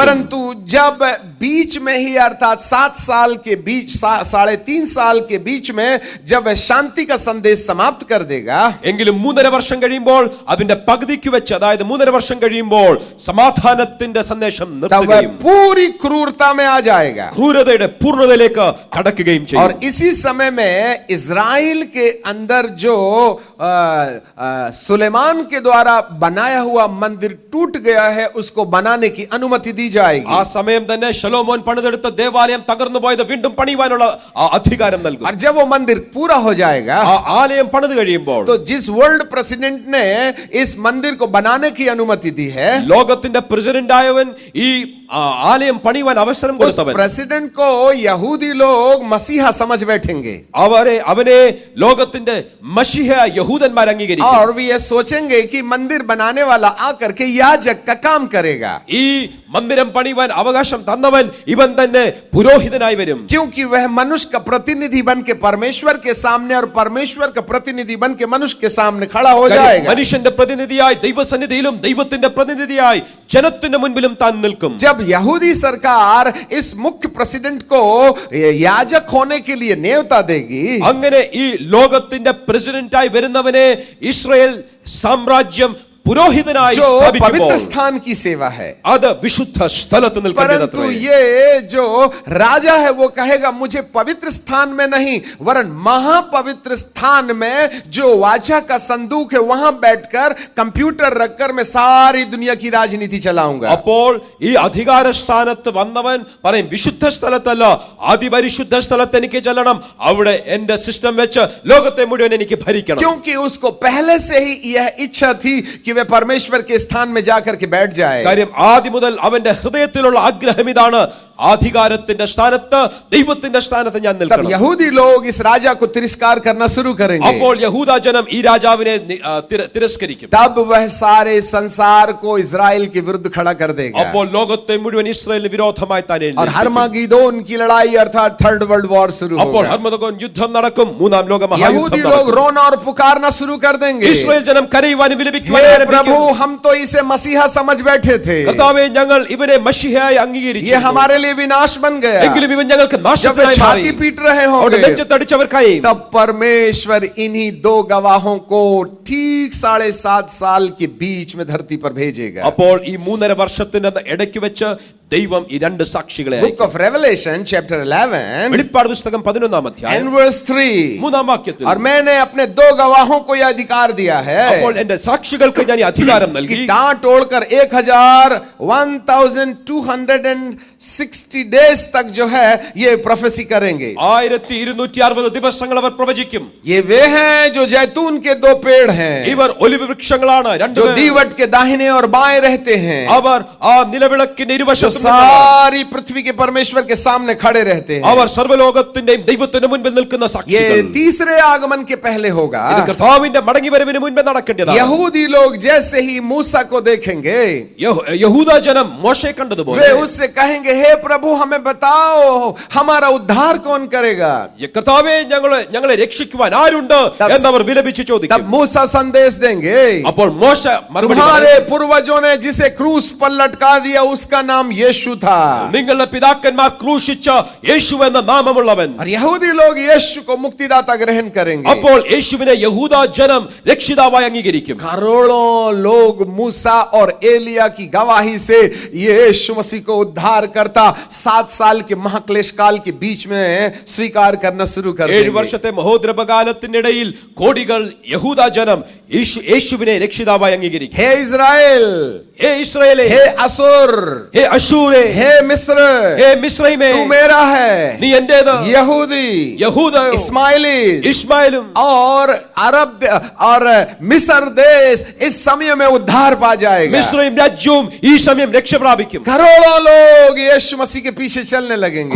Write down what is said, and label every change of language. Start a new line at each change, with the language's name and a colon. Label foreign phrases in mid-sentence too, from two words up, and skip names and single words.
Hindi: परंतु जब बीच में ही अर्थात 7 साल के बीच 3.5 साल के बीच में जब वह शांति का संदेश समाप्त कर देगा,
Malayalam: എങ്കിലും 3.5 വർഷം കഴിയുമ്പോൾ അതിന്റെ പകുതിക്ക് വെച്ച്, അതായത് 3.5 വർഷം കഴിയുമ്പോൾ സമാധാനത്തിന്റെ സന്ദേശം
Hindi: तब वह
Malayalam: നിർത്തുകയും
Hindi: पूरी क्रूरता में आ जाएगा.
Malayalam: ക്രൂരതയുടെ പൂർണ്ണതയിലേക്ക് കടക്കുകയും
Hindi: और
Malayalam: ചെയ്യും.
Hindi: इसी समय में इज़राइल के अंदर जो सुलेमान के द्वारा बनाया हुआ मंदिर टूट गया है, उसको बनाने की अनुमति दी जाएगी.
Malayalam: ആ സമയം തന്നെ ശലോമോൻ പണിതെടുത്ത ദേവാലയം തകർന്നു പോയത് വീണ്ടും പണിയുവാനുള്ള അധികാരം നൽകും.
Hindi: और जब वो मंदिर पूरा हो जाएगा,
Malayalam: ആ ആലയം പണിത് കഴിയുമ്പോൾ
Hindi: तो जिस
English: World President
Hindi: ने इस मंदिर को बनाने की अनुमति दी है,
Malayalam: ലോകത്തിന്റെ പ്രസിഡന്റ് ആയവൻ ഈ ആലയം പണിയുവാൻ അവസരം
Hindi: उस
Malayalam: കൊടുത്തവൻ,
Hindi: प्रेसिडेंट को यहूदी लोग मसीहा समझ बैठेंगे
Malayalam: അവനെ ലോകത്തിന്റെ മശിഹ യഹൂദന്മാർ അംഗീകരിക്കും.
Hindi: और वे ये सोचेंगे कि मंदिर बनाने वाला आकर के याजक का काम करेगा,
Malayalam: ഈ മന്ദിരം പണിയുവാൻ അവകാശം തന്നവൻ ഇവൻ തന്നെ പുരോഹിതനായി വരും.
Hindi: क्योंकि वह मनुष्य का प्रतिनिधि बन के परमेश्वर के सामने और परमेश्वर का प्रतिनिधि बन के मनुष्य के सामने खड़ा हो जाएगा.
Malayalam: മനുഷ്യന്റെ പ്രതിനിധിയായി ദൈവസന്നിധിയിലും ദൈവത്തിന്റെ പ്രതിനിധിയായി ജനത്തിന്റെ മുൻപിലും താൻ നിൽക്കും.
Hindi: जब यहूदी सरकार इस मुख्य प्रेसिडेंट को याजक होने के लिए न्योता देगी,
Malayalam: അങ്ങനെ ഈ ലോകത്തിന്റെ പ്രസിഡന്റായി വരുന്നവനെ ഇസ്രായേൽ സാമ്രാജ്യം പുരോഹിതനായി
Hindi: जो पवित्र
Malayalam: സ്ഥാപിക്കുമ്പോൾ
Hindi: स्थान की सेवा है,
Malayalam: അത് വിശുദ്ധ സ്ഥലത്ത്
Hindi: परंतु
Malayalam: നിൽക്കേണ്ടതത്രേ.
Hindi: ये जो राजा है वो कहेगा मुझे पवित्र स्थान में नहीं वरन महापवित्र स्थान में जो वाचा का संदूक है वहां बैठकर कंप्यूटर रखकर मैं सारी दुनिया की राजनीति चलाऊंगा.
Malayalam: അപ്പോൾ ഈ അധികാര സ്ഥാനത്ത് വന്നവൻ പറയും, വിശുദ്ധ സ്ഥലത്തല്ല, അതിപരിശുദ്ധ സ്ഥലത്ത് എനിക്ക് ചെല്ലണം, അവിടെ എന്റെ സിസ്റ്റം വെച്ച് ലോകത്തെ മുഴുവൻ എനിക്ക് ഭരിക്കണം.
Hindi: क्योंकि उसको पहले से ही यह इच्छा थी कि वे परमेश्वर के स्थान में जाकर के बैठ जाए.
Malayalam: കാര്യം ആദ്യം മുതൽ അവന്റെ ഹൃദയത്തിലുള്ള ആഗ്രഹം ഇതാണ്, അധികാരത്തിന്റെ സ്ഥാനത്ത്, ദൈവത്തിന്റെ സ്ഥാനത്ത് ഞാൻ
Hindi: तब
Malayalam: നിൽക്കണം.
Hindi: यहूदी लोग इस राजा को तिरस्कार करना शुरू करेंगे.
Malayalam: അപ്പോൾ യഹൂദ ജനം ഈ രാജാവിനെ തിരസ്കരിക്കും.
Hindi: तब वह सारे संसार को इजराइल के विरुद्ध खड़ा कर देगा.
Malayalam: അപ്പോൾ ലോകത്തെ മുഴുവൻ ഇസ്രായേലിന് വിരോധമായി താൻ
Hindi: और
Malayalam: എഴുന്നേൽക്കും.
Hindi: हर्मागिदोन की लड़ाई अर्थात
English: Third World War
Hindi: शुरू
Malayalam: അപ്പോൾ
Hindi: होगा.
Malayalam: ഹർമഗദോൻ യുദ്ധം നടക്കും, മൂന്നാം ലോക
Hindi: यहूदी
Malayalam: മഹായുദ്ധം
Hindi: लोग
Malayalam: നടക്കും.
Hindi: रोना और पुकारना शुरू कर देंगे.
Malayalam: ഇസ്രായേൽ ജനം കരയുവാനും വിലപിക്കുവാനും
Hindi: हे
Malayalam: ആരംഭിക്കും.
Hindi: प्रभु, हम तो इसे मसीहा समझ बैठे थे,
Malayalam: കർത്താവേ, ഞങ്ങൾ ഇവനെ മശിഹയായി അംഗീകരിച്ചു,
Hindi: ये हमारे लिए विनाश बन गया.
Malayalam: എങ്കിലും ഇവൻ ഞങ്ങൾക്ക്
Hindi: जब वे
Malayalam: നാശത്തിനായി മാറി.
Hindi: छाती पीट रहे
Malayalam: അവിടെ
Hindi: होंगे,
Malayalam: നെഞ്ചത്തടിച്ചവർക്കായി
Hindi: तब परमेश्वर इन्हीं 2 गवाहों को ठीक 7.5 साल के बीच में धरती पर भेजेगा.
Malayalam: അപ്പോൾ ഈ 3.5 വർഷത്തിന്റെ ഇടയ്ക്ക് വെച്ച് ദൈവം ഈ രണ്ട് സാക്ഷികളെ
English: Book of Revelation chapter 11
Malayalam: വെളിപ്പാട് പുസ്തകം 11-ാം അധ്യായം
English: and verse 3.
Malayalam: 3-ാം വാക്യത്തിൽ
Hindi: और मैंने अपने दो गवाहों को यह अधिकार दिया है
Malayalam: അപ്പോൾ എന്റെ സാക്ഷികൾക്ക് ഞാൻ ഈ അധികാരം നൽകി
Hindi: कि टाट ओढ़कर 1260 डेज तक जो है ये प्रोफेसी करेंगे.
Malayalam: 1260 ദിവസങ്ങൾ അവർ പ്രവചിക്കും.
Hindi: ये वे हैं जो जैतून के दो पेड़ हैं,
Malayalam: ഇവർ ഒലിവ് വൃക്ഷങ്ങളാണ്,
Hindi: जो दीवट के दाहिने और बाएं रहते हैं,
Malayalam: അവർ ആ നിലവിളക്കിന്റെ
Hindi: जो
Malayalam: ഇരുവശത്തും
Hindi: सारी पृथ्वी के परमेश्वर के सामने खड़े रहते हैं.
Malayalam: അവർ സർവ്വലോകത്തിന്റെയും ദൈവത്തിന്റെ മുൻപിൽ നിൽക്കുന്ന
Hindi: ये
Malayalam: സാക്ഷികൾ.
Hindi: तीसरे आगमन के पहले होगा.
Malayalam: ഇത് കർത്താവിന്റെ മടങ്ങിവരവിന് മുൻപേ നടക്കേണ്ടതാണ്.
Hindi: यहूदी लोग जैसे ही मूसा को देखेंगे,
Malayalam: യഹൂദ ജനം മോശയെ കണ്ടതുപോലെ
Hindi: वे उससे कहेंगे, हे प्रभु हमें बताओ हमारा उद्धार कौन करेगा.
Malayalam: കർത്താവേ ഞങ്ങളെ രക്ഷിക്കുവാൻ ആരുണ്ട് എന്നവർ വിലപിച്ച്
Hindi: तब
Malayalam: ചോദിക്കും.
Hindi: मूसा संदेश देंगे,
Malayalam: അപ്പോൾ മോശ മറുപടി
Hindi: तुम्हारे
Malayalam: പറയും,
Hindi: पूर्वजों ने जिसे क्रूस पर लटका दिया उसका नाम यीशु था.
Malayalam: നിങ്ങളുടെ പിതാക്കന്മാർ ക്രൂശിച്ച യേശു എന്ന നാമമുള്ളവൻ.
Hindi: और यहूदी लोग यीशु को मुक्तिदाता ग्रहण करेंगे.
Malayalam: അപ്പോൾ യേശുവിനെ യഹൂദ ജനം രക്ഷിതാവായി അംഗീകരിക്കും.
Hindi: करोड़ों लोग मूसा और एलिया की गवाही से यीशु मसीह को उद्धार करता 7 साल के महाक्लेश काल के बीच में स्वीकार करना शुरू कर
Malayalam: 7
Hindi: देंगे.
Malayalam: വർഷത്തെ മഹോദ്രവകാലത്തിനിടയിൽ കോടികൾ യഹൂദ ജനം യേശുവിനെ രക്ഷിതാവായി അംഗീകരിക്കും.
Hindi: हे इज़राइल,
Malayalam: ഹേ ഇസ്രായേലേ,
Hindi: हे असुर,
Malayalam: ഹേ അശൂരേ,
Hindi: हे मिस्र,
Malayalam: ഹേ മിസ്രൈമേ,
Hindi: तू मेरा है.
Malayalam: നീ എന്റേത്.
Hindi: यहूदी,
Malayalam: യഹൂദ,
Hindi: इस्माइली
Malayalam: ഇസ്മായിലും
Hindi: और अरब और मिस्र देश इस समय में उद्धार पा जाएगा.
Malayalam: മിസ്രൈം രാജ്യവും ഈ സമയം രക്ഷ പ്രാപിക്കും.
Hindi: करोड़ों लोग यीशु मसीह के पीछे चलने लगेंगे.